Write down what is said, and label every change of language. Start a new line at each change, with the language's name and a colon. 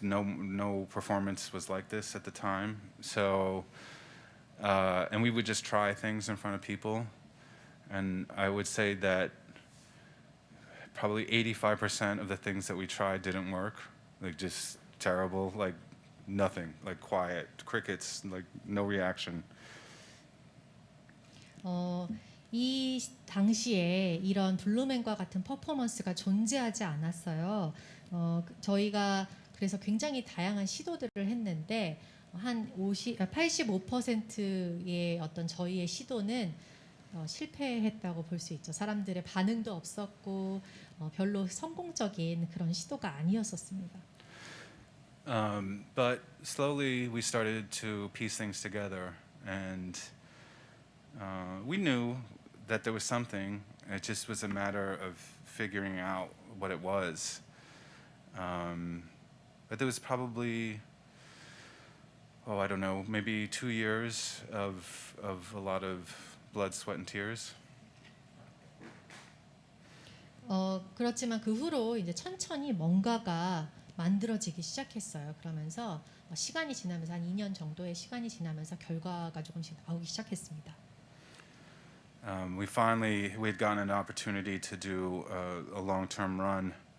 English: No performance was like this at the time. So and we would just try things in front of people. And I would say that probably 85% of the things that we tried didn't work. Like just terrible, like nothing, like quiet, crickets, like no reaction.
Korean: 이 당시에 이런 블루맨과 같은 퍼포먼스가 존재하지 않았어요. 저희가 그래서 굉장히 다양한 시도들을 했는데 한 85%의 어떤 저희의 시도는 실패했다고 볼 수 있죠. 사람들의 반응도 없었고 별로 성공적인 그런 시도가 아니었었습니다.
English: But slowly we started to piece things together, and we knew that there was something. It just was a matter of figuring out what it was. But there was probably, I don't know, maybe 2 years of a lot of blood, sweat, and tears.
Korean: 그렇지만 그 후로 이제 천천히 뭔가가 만들어지기 시작했어요. 그러면서 시간이 지나면서 한 2년 정도의 시간이 지나면서 결과가 조금씩 나오기 시작했습니다.
English: We had gotten an opportunity to do a long-term run.